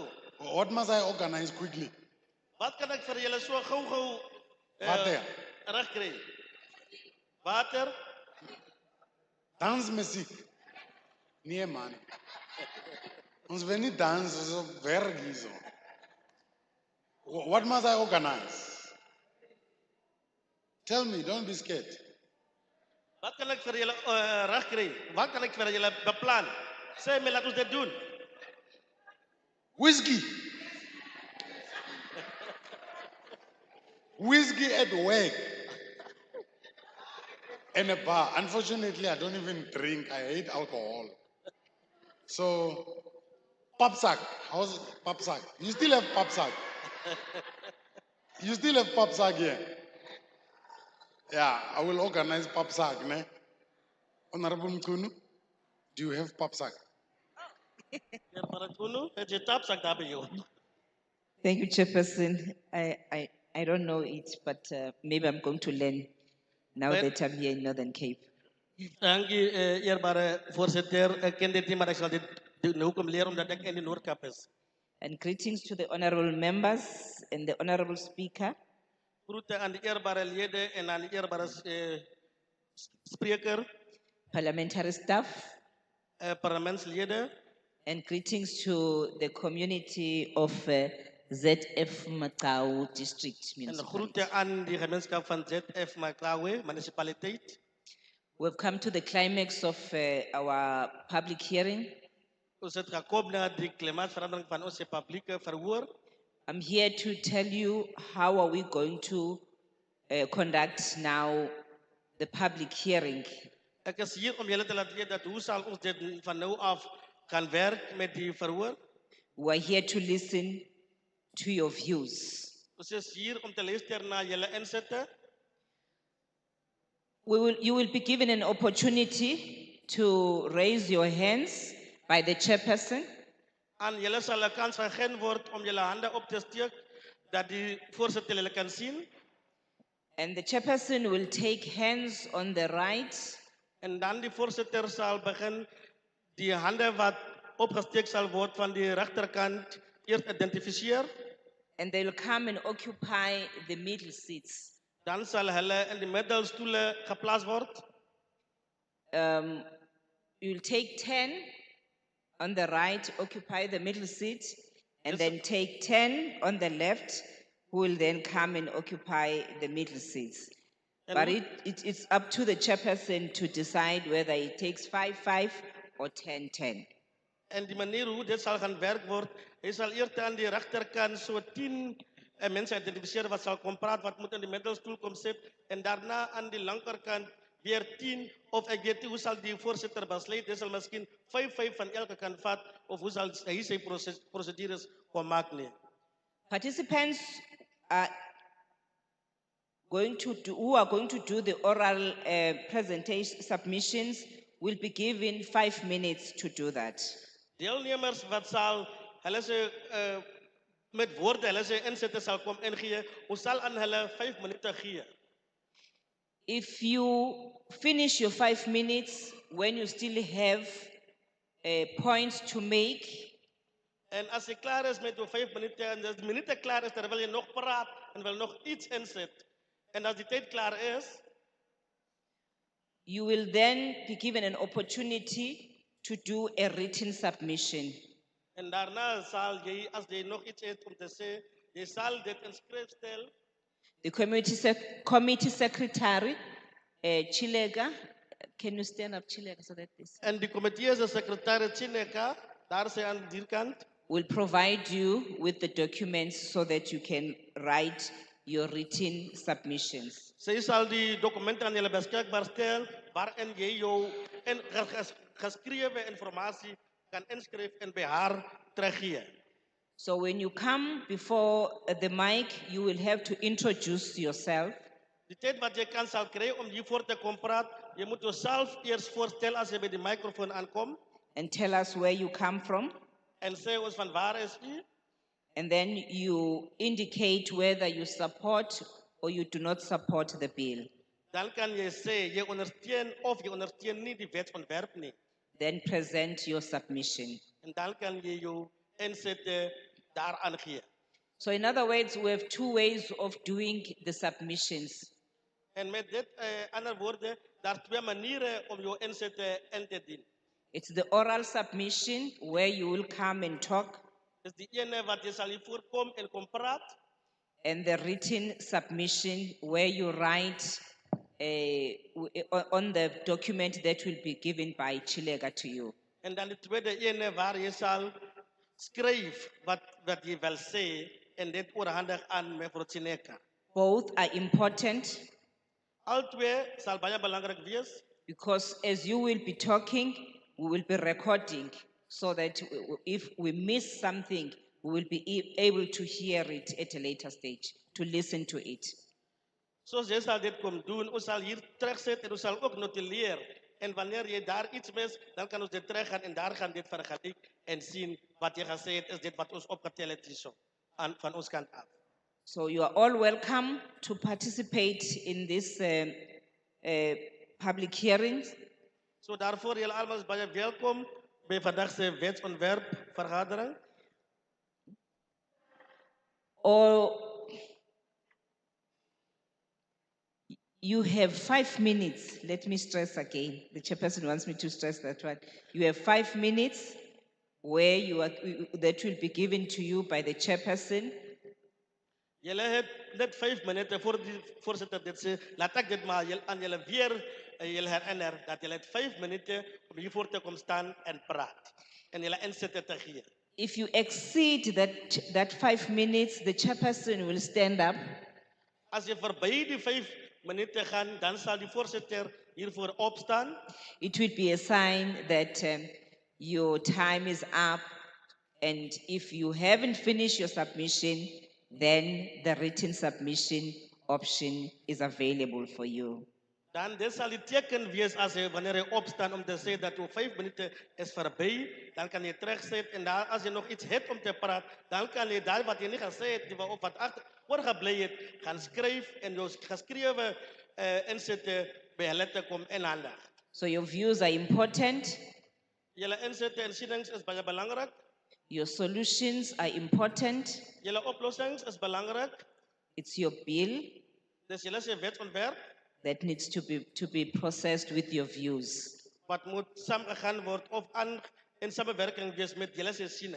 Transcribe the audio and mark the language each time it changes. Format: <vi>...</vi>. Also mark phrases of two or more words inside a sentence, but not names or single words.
<en>What must I organize quickly?</en> <af>Wat kan ek vir julle so gou-gou</af> <en>Water.</en> <af>reg kry? Water?</af> <en>Dance music.</en> <af>Nee man. Ons wil nie dans, ons wil werk hierso.</af> <en>What must I organize? Tell me, don't be scared.</en> <af>Wat kan ek vir julle reg kry? Wat kan ek vir julle beplan? Sê my laat ons dit doen.</af> <en>Whiskey. Whiskey at work. And a bar. Unfortunately, I don't even drink. I hate alcohol. So, Papsak. How's it? Papsak? You still have Papsak? You still have Papsak here? Yeah, I will organize Papsak, ne? Honorable Mkunu, do you have Papsak?</en> <af>Meneer Maratunu, het jy tapsak daar by jou?</af> <en>Thank you, Chairperson. I don't know it, but maybe I'm going to learn now Well- that I'm here in Northern Cape.</en> <af>Dankie eerbare voorsitter. Ek ken dit nie, maar ek sal dit nou kom leer omdat ek in die Noord-Kaap is.</af> <en>And greetings to the honorable members and the honorable speaker.</en> <af>Groete aan die eerbare lede en aan die eerbare spreker,</af> <en>Parliamentary staff,</en> <af>parlementslede.</af> <en>and greetings to the community of ZF Matau District</en> <af>En</af> <en>Municipality.</en> <af>groete aan die gemeenskap van ZF Maklawe, municipaliteit.</af> <en>We've come to the climax of our public hearing.</en> <af>Ons het gekom na die klimaatsverandering van ons publieke verhoor.</af> <en>I'm here to tell you how are we going to conduct now the public hearing.</en> <af>Ek is hier om julle te laat weet dat hoe sal ons dit van nou af kan werk met die verhoor.</af> <en>We are here to listen to your views.</en> <af>Ons is hier om te luister na julle insitte.</af> <en>You will be given an opportunity to raise your hands by the chairperson.</en> <af>Aan julle sal 'n kans gegee word om julle hande op te steek dat die voorsitter julle kan sien.</af> <en>And the chairperson will take hands on the right</en> <af>En dan die voorsitter sal begin die hande wat opgesteek sal word van die regterkant eers identifiseer.</af> <en>and they will come and occupy the middle seats.</en> <af>Dan sal hulle in die middelstoele geplaas word.</af> <en>You'll take 10 on the right, occupy the middle seat, and Yes, then take 10 on the left, who will then come and occupy the middle seats. And But we- it's up to the chairperson to decide whether it takes 5-5 or 10-10.</en> <af>En die manier hoe dit sal gaan werk word, hy sal eers aan die regterkant so 10 mense identifiseer wat sal kom praat, wat moet in die middelstoel kom sit, en daarna aan die linkerkant weer 10, of ek weet nie hoe sal die voorsitter besluit, hy sal miskien 5-5 van elke kant vat, of hoe sal hy sy prosedures kom maak nie.</af> <en>Participants are who are going to do the oral presentation submissions will be given 5 minutes to do that.</en> <af>Deelnemers wat sal, hulle se met woorde, hulle se insitte sal kom ingee, ons sal aan hulle 5 minute gee.</af> <en>If you finish your 5 minutes, when you still have points to make,</en> <af>En as jy klaar is met jou 5 minute, en as die minute klaar is, dan wil jy nog praat, en wil nog iets insit. En as die tyd klaar is,</af> <en>you will then be given an opportunity to do a written submission.</en> <af>en daarna sal jy, as jy nog iets het om te sê, jy sal dit in skrif stel,</af> <en>The committee secretary, Chilega, can you stand up, Chilega, so that this</en> <af>en die komitee se sekretary Chineka, daar sê aan die kant,</af> <en>will provide you with the documents so that you can write your written submissions.</en> <af>sy sal die dokumente aan julle beskikbaar stel, waarin jy jou geskrewe informasie kan inskryf en by haar teruggee.</af> <en>So when you come before the mic, you will have to introduce yourself.</en> <af>Die tyd wat jy kan sal kry om hier voor te kom praat, jy moet jouself eers voorstel as jy by die microfoon aankom.</af> <en>and tell us where you come from.</en> <af>en sê ons van waar is u?</af> <en>And then you indicate whether you support or you do not support the bill.</en> <af>Dan kan jy sê jy ondersteun of jy ondersteun nie die wetsontwerp nie.</af> <en>Then present your submission.</en> <af>En dan kan jy jou insette daaraan gee.</af> <en>So in other words, we have two ways of doing the submissions.</en> <af>En met dit ander woorde, daar twee maniere om jou insette in te dien.</af> <en>It's the oral submission where you will come and talk,</en> <af>Dis die ene wat jy sal hier voorkom en kom praat,</af> <en>and the written submission where you write on the document that will be given by Chilega to you.</en> <af>en dan die tweede ene waar jy sal skryf wat jy wil sê en dit oorhandig aan mevrou Tsineka.</af> <en>Both are important</en> <af>Al twee sal baie belangrik wees,</af> <en>because as you will be talking, we will be recording so that if we miss something, we will be able to hear it at a later stage, to listen to it.</en> <af>soos jy sal dit kom doen, ons sal hier terugsit en ons sal ook notuleer. En wanneer jy daar iets mis, dan kan ons dit teruggaan en daar gaan dit vergelyk en sien wat jy gesê het, is dit wat ons opgetel het hierso van ons kant af.</af> <en>So you are all welcome to participate in this public hearings.</en> <af>So daarvoor julle almal is baie welkom by vandag se wetsontwerp vergadering.</af> <en>Or you have 5 minutes. Let me stress again. The chairperson wants me to stress that one. You have 5 minutes where you are, that will be given to you by the chairperson.</en> <af>Julle het net 5 minute voor die voorsitter dit sê, laat ek dit maar aan julle weer julle herinner dat julle het 5 minute om hier voor te kom staan en praat en julle insette te gee.</af> <en>If you exceed that 5 minutes, the chairperson will stand up</en> <af>As jy verby die 5 minute gaan, dan sal die voorsitter hiervoor opstaan.</af> <en>it will be a sign that your time is up, and if you haven't finished your submission, then the written submission option is available for you.</en> <af>Dan dit sal die teken wees as jy wanneer jy opstaan om te sê dat jou 5 minute is verby, dan kan jy terugsit en daar as jy nog iets het om te praat, dan kan jy daar wat jy nie gesê het, of wat oorgebly het, gaan skryf en jou geskrewe insette by hulle te kom inhandig.</af> <en>So your views are important,</en> <af>Julle insette en sienings is baie belangrik.</af> <en>your solutions are important,</en> <af>Julle oplossings is belangrik.</af> <en>it's your bill</en> <af>Dis julle se wetsontwerp</af> <en>that needs to be processed with your views.</en> <af>wat moet saamgegaan word of aan in samewerking wees met julle se siene.</af>